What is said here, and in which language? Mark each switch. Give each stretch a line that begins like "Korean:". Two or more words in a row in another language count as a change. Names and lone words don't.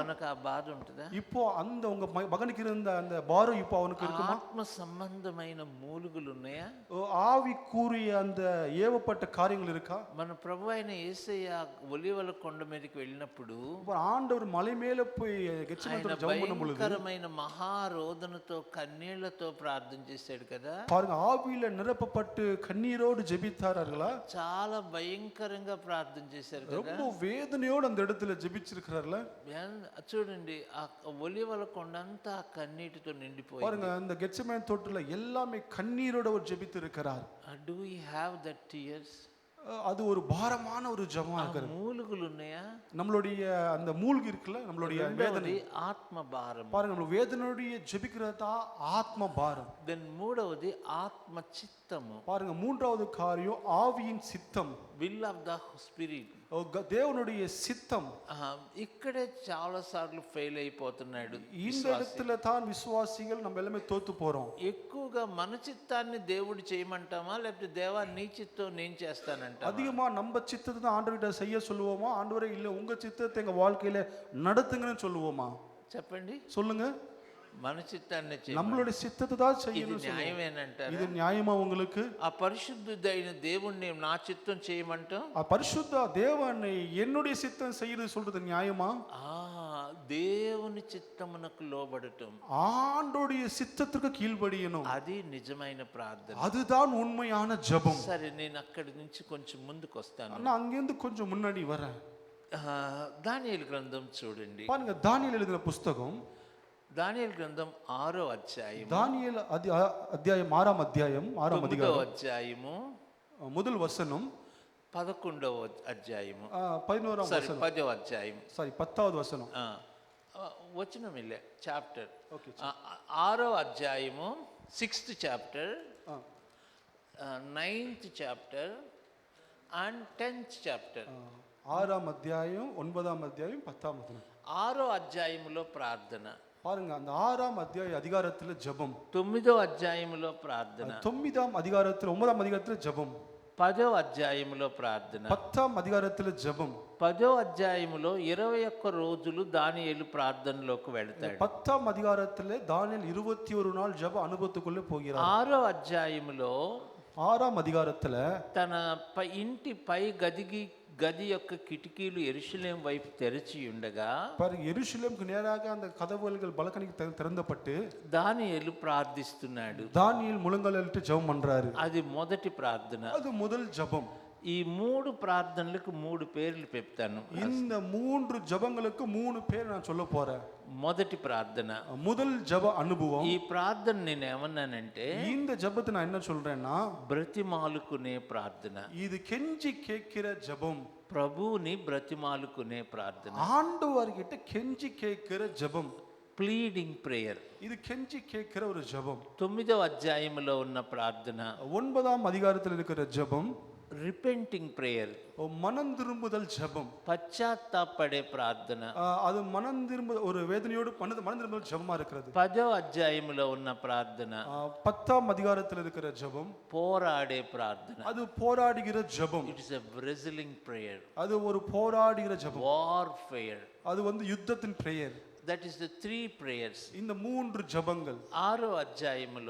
Telugu: మనకు ఆ బాధ ఉంటుందా?
Tamil: இப்போ அந்த உங்க மகனுக்கு இருந்த அந்த பாரம் இப்போ அவனுக்கு இருக்குமா?
Telugu: ఆత్మ సంబంధమైన మూలుగులు ఉన్నాయా?
Tamil: ஆவிக்குரிய அந்த ஏவப்பட்ட காரியங்கள் இருக்கா?
Telugu: మన ప్రభు అయిన యేసయ్య ఒలీవల కొండ మీదకి వెళ్ళినప్పుడు
Tamil: ஆண்டவர் மலை மேல போய் கெத்செமனேல ஜெபம் பண்ணும் பொழுது
Telugu: భయంకరమైన మహారోదనతో కన్నీళ్లతో ప్రార్థన చేశాడు కదా.
Tamil: பாருங்க, ஆவியில நிரப்பப்பட்டு கண்ணீரோடு ஜெபித்தார்களா?
Telugu: చాలా భయంకరంగా ప్రార్థన చేశారు కదా.
Tamil: ரொம்ப வேதனையோடு அந்த இடத்துல ஜெபிச்சிருக்கிறார்ல.
Telugu: చూడండి, ఆ ఒలీవల కొండ అంతా కన్నీటితో నిండిపోయింది.
Tamil: பாருங்க, அந்த கெத்செமனே தோட்டத்துல எல்லாமே கண்ணீரோட அவர் ஜெபித்து இருக்கிறார்.
English: Do we have that tears?
Tamil: அது ஒரு பாரமான ஒரு ஜெபமா இருக்குது.
Telugu: மூலுகுలు ఉన్నాయా?
Tamil: நம்மளுடைய அந்த மூழ்கி இருக்குல்ல, நம்மளுடைய வேதனை,
Telugu: ఆత్మ భారం.
Tamil: பாருங்க, நம்ம வேதனையோட ஜெபிக்கிறதா ஆத்ம பாரம்.
Telugu: దెన్ మూడవది ఆత్మ చిత్తము.
Tamil: பாருங்க, மூன்றாவது காரியம் ஆவியின் சித்தம்.
English: will of the spirit.
Tamil: தேவனுடைய சித்தம்.
Telugu: ఇక్కడే చాలా సార్లు ఫెయిల్ అయిపోతున్నాడు.
Tamil: இந்த இடத்துல தான் விசுவாசிகள் நம்ம எல்லாமே தோத்து போறோம்.
Telugu: ఎక్కువగా మన చిత్తాన్ని దేవుడు చేయమంటామా, లేకపోతే దేవా నీ చిత్తం నేను చేస్తానంట?
Tamil: அதிகமா நம்ம சித்தத்தை தான் ஆண்டவர்கிட்ட செய்ய சொல்லுவோமா, ஆண்டவரே இல்ல உங்க சித்தத்தை எங்க வாழ்க்கையில நடத்துங்கன்னு சொல்லுவோமா?
Telugu: చెప్పండి,
Tamil: சொல்லுங்க.
Telugu: మన చిత్తాన్ని
Tamil: நம்மளுடைய சித்தத்தை தான் செய்யணும்.
Telugu: న్యాయమేనంటారు?
Tamil: இது நியாயமா உங்களுக்கு?
Telugu: ఆ పరిశుద్ధుడైన దేవుణ్ణి నా చిత్తం చేయమంటాం? ఆ పరిశుద్ధ
Tamil: தேவனை என்னுடைய சித்தம் செய்யறது சொல்றது நியாயமா?
Telugu: దేవుని చిత్తమునకు లోబడటం,
Tamil: ஆண்டோடைய சித்தத்துக்கு கீழ்ப்படியணும்.
Telugu: అది నిజమైన ప్రార్థన.
Tamil: அதுதான் உண்மையான ஜெபம்.
Telugu: సరే, నేను అక్కడి నుంచి కొంచెం ముందుకు వస్తాను.
Tamil: நான் அங்கிருந்து கொஞ்சம் முன்னாடி வரேன்.
Telugu: దానియేలు గ్రంథం చూడండి.
Tamil: பாருங்க, தானியேல் எழுதின புத்தகம்,
Telugu: దానియేలు గ్రంథం 6వ అధ్యాయం,
Tamil: தானியேல் அத்தியாயம் 6ஆம் அத்தியாயம் 6ஆம்
Telugu: 9వ
Tamil: அதிகாரம்
Telugu: అధ్యాయము
Tamil: முதல் வசனம்,
Telugu: 11వ అధ్యాయము,
Tamil: 11ஆம் வசனம்,
Telugu: 10వ అధ్యాయం, 10வது వచనం.
Tamil: வசனம் இல்லே சாப்டர்.
Telugu: ఓకే, 6వ అధ్యాయము
English: 6th chapter, 9th chapter and 10th chapter.
Tamil: 6ஆம் அத்தியாயம் 9ஆம் அத்தியாயம் 10ஆம் வசனம்.
Telugu: 6వ అధ్యాయములో ప్రార్థన.
Tamil: பாருங்க, அந்த 6ஆம் அத்தியாய அதிகாரத்துல ஜெபம்.
Telugu: 9వ అధ్యాయములో ప్రార్థన.
Tamil: 9ஆம் அதிகாரத்துல 9ஆம் அதிகாரத்துல ஜெபம்.
Telugu: 10వ అధ్యాయములో ప్రార్థన.
Tamil: 10ஆம் அதிகாரத்துல ஜெபம்.
Telugu: 10వ అధ్యాయములో 21 రోజులు దానియేలు ప్రార్థనలోకి వెళ్తాడు.
Tamil: 10ஆம் அதிகாரத்துல தானியேல் 21 நாள் ஜெப அனுபவத்துக்குள்ள போகிறார்.
Telugu: 6వ అధ్యాయములో
Tamil: 6ஆம் அதிகாரத்துல
Telugu: తన ఇంటి పై గది యొక్క కిటికీలు యెరూషలేము వైపు తెరిచి ఉండగా,
Tamil: பாருங்க, எருசலேமுக்கு நேராக அந்த கதவுகள் பலகணிக்கு திறந்தப்பட்டு
Telugu: దానియేలు ప్రార్థిస్తున్నాడు.
Tamil: தானியேல் முழங்காலிட்டு ஜெபம் பண்றாரு.
Telugu: అది మొదటి ప్రార్థన.
Tamil: அது முதல் ஜெபம்.
Telugu: ఈ 3 ప్రార్థనలకు 3 పేర్లు చెప్తాను.
Tamil: இந்த 3 ஜெபங்களுக்கு 3 பேர் நான் சொல்ல போறேன்.
Telugu: మొదటి ప్రార్థన,
Tamil: முதல் ஜெப அனுபவம்.
Telugu: ఈ ప్రార్థన నేను ఏమన్నానంటే,
Tamil: இந்த ஜெபத்தை நான் என்ன சொல்றேன்னா,
Telugu: బ్రతిమాలుకునే ప్రార్థన.
Tamil: இது கெஞ்சி கேட்கிற ஜெபம்.
Telugu: ప్రభువుని బ్రతిమాలుకునే ప్రార్థన.
Tamil: ஆண்டவர்கிட்ட கெஞ்சி கேட்கிற ஜெபம்.
English: pleading prayer.
Tamil: இது கெஞ்சி கேட்கிற ஒரு ஜெபம்.
Telugu: 9వ అధ్యాయంలో ఉన్న ప్రార్థన
Tamil: 9ஆம் அதிகாரத்தில் இருக்கிற ஜெபம்
English: repenting prayer,
Tamil: மனம் திரும்புதல் ஜெபம்.
Telugu: పశ్చాత్తాపడే ప్రార్థన.
Tamil: அது மனம் திரும்ப ஒரு வேதனையோடு மனம் திரும்புதல் ஜெபமா இருக்கிறது.
Telugu: 10వ అధ్యాయంలో ఉన్న ప్రార్థన
Tamil: 10ஆம் அதிகாரத்தில் இருக்கிற ஜெபம்
Telugu: పోరాడే ప్రార్థన.
Tamil: அது போராடுகிற ஜெபம்.
English: it is a wrestling prayer.
Tamil: அது ஒரு போராடுகிற ஜெபம்.
English: warfare.
Tamil: அது வந்து யுத்தத்தின் பிரேயர்.
English: that is the 3 prayers.
Tamil: இந்த 3 ஜெபங்கள்
Telugu: 6వ అధ్యాయములో